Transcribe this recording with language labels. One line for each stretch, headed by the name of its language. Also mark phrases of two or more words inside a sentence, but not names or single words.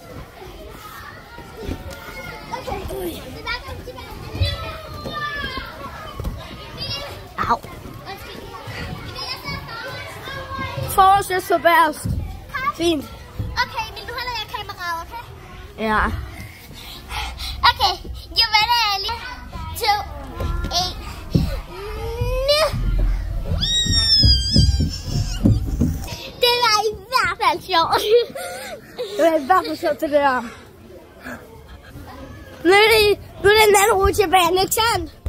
Danish: Okay, tilbage. Au. Forrest er så værst. Fint. Okay, vil du holde jer kameraet, okay? Ja.
English: Okay, you ready? 2, 1.
Danish: Nu! Det var i hvert fald sjovt. Det var i hvert fald sjovt, det der. Nu er det en anden rutsjebane, ikke sandt?